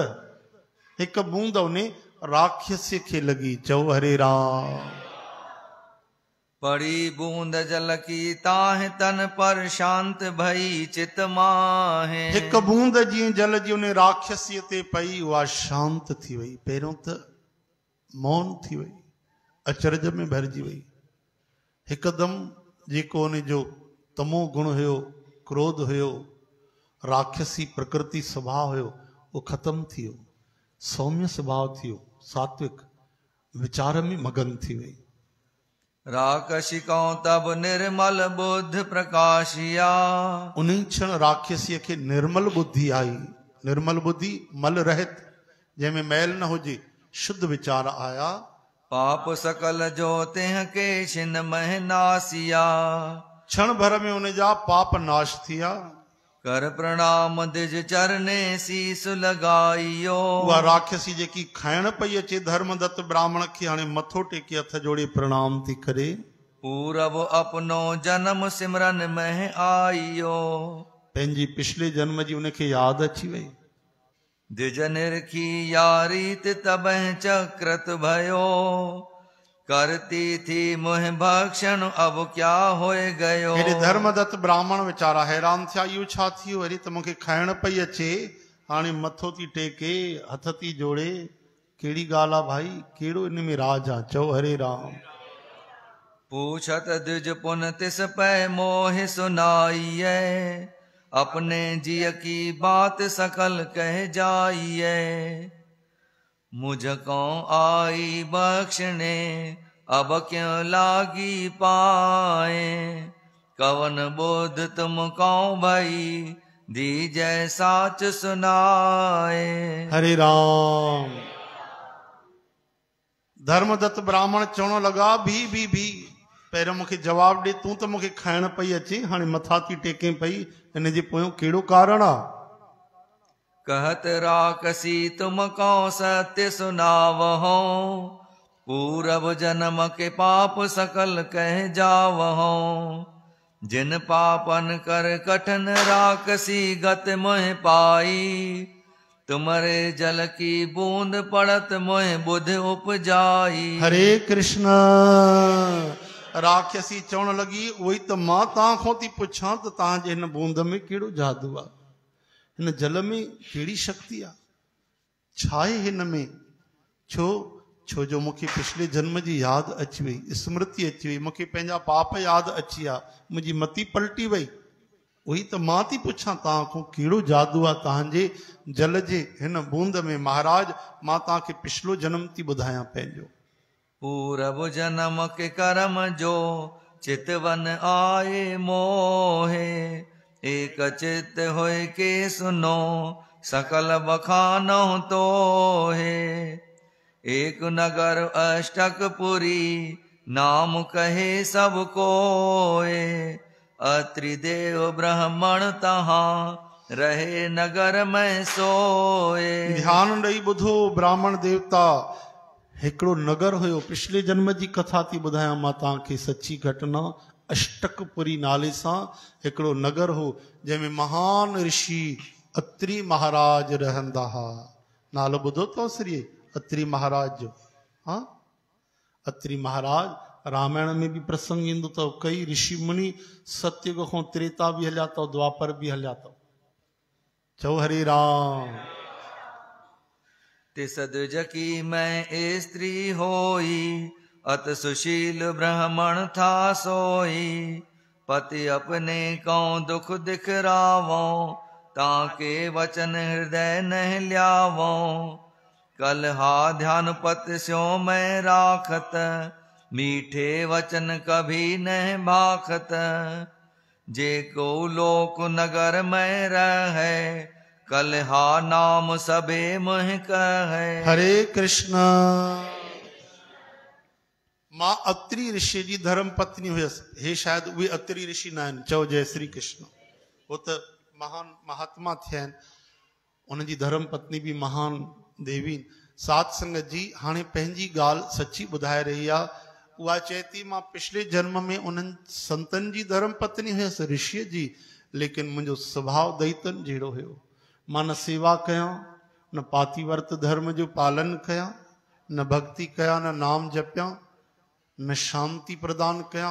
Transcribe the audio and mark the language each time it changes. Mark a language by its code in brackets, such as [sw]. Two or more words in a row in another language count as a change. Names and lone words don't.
[sd] उन मां हिकु बूंद उन राक्षस खे लगी। चओ हरे राम। [hi] पड़ी बूंद जल की ताह तन पर शांत भई चित माहे। [sd] हिक बूंद जी जल जी उन राक्षसीअ ते पई उहा शांत थी वई। पहिरियों त मौन थी वई, अचरज में भरिजी वई। हिकदमि जेको उन जो तमो गुण हुयो, क्रोध हुयो, राक्षसी प्रकृति स्वभाव हुयो, वो खत्म थी वियो। सौम्य स्वभाव थी वियो, सात्विक विचार में मगन थी वई। [hi] राक्षसिकों तब निर्मल बुद्ध प्रकाशिया। [sd] उन्हीं क्षण राक्षसीअ खे निर्मल बुद्धि आई। निर्मल बुद्धि मल रहित, जंहिंमें मैल न हुजे, शुद्ध विचार आया। [hi] पाप सकल जो तिह के छिन मह नासिया। [sd] क्षण भर में उन जा पाप नाश थिया। [hi] कर प्रणाम दिज चरने शीस लगाइयो। [sd] उहा राक्षसी जेकी खाइण पई अचे धर्मदत्त ब्राह्मण खे हाणे मथो टेके हथ जोड़े प्रणाम थी करे। [hi] पूरब अपनो जन्म सिमरन में आइयो। [sd] पंहिंजी पिछले जन्म जी उनखे याद अची वई। [hi] दिज निरखी यारीत तबह चक्रत भयो। करती थी मुह भक्षण अब क्या होए गयो। [sd] हेॾे धर्मदत्त ब्राह्मण वीचारा हैरान थिया, इहो छा थियो? वरी त मूंखे खाइण पई अचे, हाणे मथो थी टेके, हथ थी जोड़े, कहिड़ी ॻाल्हि आहे भाई? कहिड़ो इन में राज आहे? चओ हरे राम। [hi] पूछत द्विज पुन तिस पै मोह सुनाइए। अपने जिय की बात सकल कह जाइए। मुझको आई बख्शने अब क्यों लागी पाए। कवन बोध तुम कौ भई दीजै साच सुनाए। [sd] हरे राम। धर्मदत्त ब्राह्मण चवण लगा, भी पहिरियों मूंखे जवाब ॾे। तूं त मूंखे खाइण पई अचे, हाणे मथा थी टेके पई, इन जे पोयों कहिड़ो कारण आहे? [hi] कहत राकसी तुम को सत्य सुनावहो। पूरब जन्म के पाप सकल कह जावहो। जिन पापन कर कठन राकसी गत मोह पाई। तुम्हारे जल की बूंद पड़त मोह बुध उपजाई। [sd] हरे कृष्ण। राक्षसी चवण लगी, उहोई त मां तव्हां खां थी पुछां त तव्हांजे हिन बूंद में कहिड़ो जादू आहे? हिन जल में कहिड़ी शक्ति आहे? छा आहे हिन में? छो जो मूंखे पिछले जन्म जी यादि अची वई, स्मृति अची वई, मूंखे पंहिंजा पाप यादि अची विया, मुंहिंजी मती पलटी वई। उही त मां थी पुछां तव्हां खां कहिड़ो जादू आहे तव्हांजे जल जे हिन बूंद में? महाराज, मां तव्हांखे पिछलो जन्म थी ॿुधायां पंहिंजो। [hi] पूरब जन्म के कर्म जो चितवन आए मोहे। एक चित होय के सुनो सकल बखानो तो है। एक नगर अष्टकपुरी नाम कहे सब कोय। अत्रि देव ब्राह्मण तहाँ रहे नगर में सोए। [sd] ध्यान ॾेई ॿुधो ब्राह्मण देवता, हिकिड़ो नगर हुयो। पिछले जन्म जी कथा थी ॿुधायां मां तव्हांखे, सची घटना। अष्टकपुरी नाले सां हिकिड़ो नगर हो, जंहिंमें महान ऋषि अत्रि महाराज रहंदा हुआ। नालो ॿुधो अथव श्री अत्रि महाराज जो? हाँ, अत्रि महाराज रामायण में भी प्रसंग ईंदो अथव। कई ऋषि मुनि सतयुग खां त्रेता भी हलिया अथव, द्वापर भी हलिया अथव। चओ हरे राम। [hi] तिस द्विज की मैं स्त्री होई। अत सुशील ब्राह्मण था सोई। पति अपने को दुख दिखरावो। ताके वचन हृदय न ल्यावो। कल हा ध्यान पत स्यो मैं राखत। मीठे वचन कभी न भाखत। जे को लोक नगर में रहे। कल हा नाम सबे मोह कहे। [sd] हरे कृष्ण। मां अत्रि ऋषि जी धर्म पत्नी हुयसि। हे शायद उहे अत्रि ऋषि न आहिनि। चओ जय श्री कृष्ण। वो त महान महात्मा थिया आहिनि। उनजी धर्म पत्नी भी महान देवी। सात संगत जी हाणे पंहिंजी ॻाल्हि सची ॿुधाए रही आहे। उहा चए थी, मां पिछले जन्म में उन्हनि संतनि जी धर्म पत्नी हुयसि, ऋषिअ जी, लेकिन मुंहिंजो स्वभाव दैतन जहिड़ो हुयो। मां न सेवा कयां, न पातिवर्त धर्म जो पालन कयां, न भक्ति कया न नाम जपिया न शांति प्रदान कया।